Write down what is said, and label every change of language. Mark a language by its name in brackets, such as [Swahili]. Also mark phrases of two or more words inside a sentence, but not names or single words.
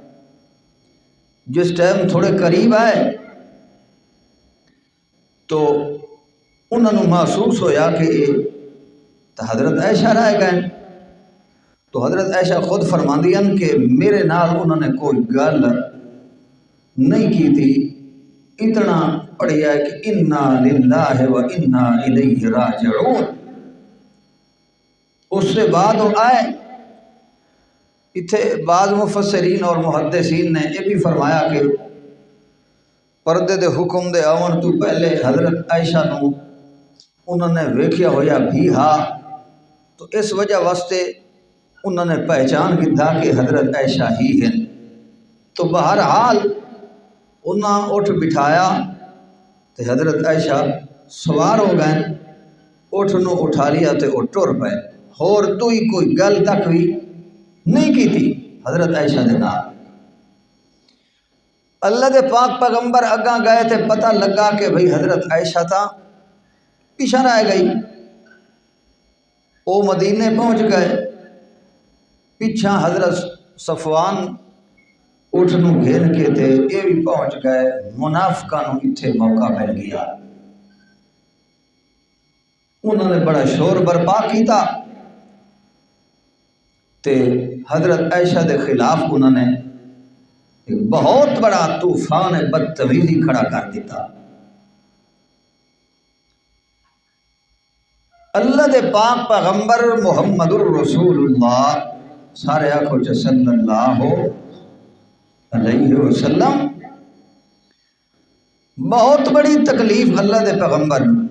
[Punjabi] جس ٹائم تھوڑے قریب آئے تو انہوں نے محسوس ہویا کہ تو حضرت عائشہ رہ گئے، تو حضرت عائشہ خود فرماندی ہیں کہ میرے نال انہوں نے کوئی گل نہیں کی تھی، اتنا پڑھیا ہے کہ [Arabic] انا للہ و انا الیہ راجعون۔ [Punjabi] اس سے بعد وہ آئے اتھے بعض مفسرین اور محدثین نے یہ بھی فرمایا کہ پردے دے حکم دے آون تو پہلے حضرت عائشہ نو انہوں نے ویکھیا ہویا بھی ہاں، تو اس وجہ واسطے انہوں نے پہچان کی تھا کہ حضرت عائشہ ہی ہیں۔ تو بہرحال انہاں اٹھ بٹھایا تو حضرت عائشہ سوار ہو گئے، اٹھ نو اٹھا لیا تو وہ ٹر پے، اور کوئی گل تک بھی نہیں کی تھی حضرت عائشہ دے نال۔ اللہ دے پاک پیغمبر اگاں گئے تھے، پتہ لگا کہ بھئی حضرت عائشہ تا پیچھے رہ گئی۔ وہ مدینے پہنچ گئے، پیچھا حضرت صفوان اٹھ نو گھن کے تھے، یہ بھی پہنچ گئے، منافقاں نو اتھے موقع مل گیا۔ انہوں نے بڑا شور برپا کیتا تے حضرت عائشہ دے خلاف انہوں نے ایک بہت بڑا طوفان بدتمیزی کھڑا کر دیتا۔ اللہ دے پاک پیغمبر [Arabic] محمد الرسول اللہ، [Punjabi] سارے آنکھوں چ [Arabic] صلی اللہ علیہ وسلم، [Punjabi] بہت بڑی تکلیف اللہ دے پیغمبر۔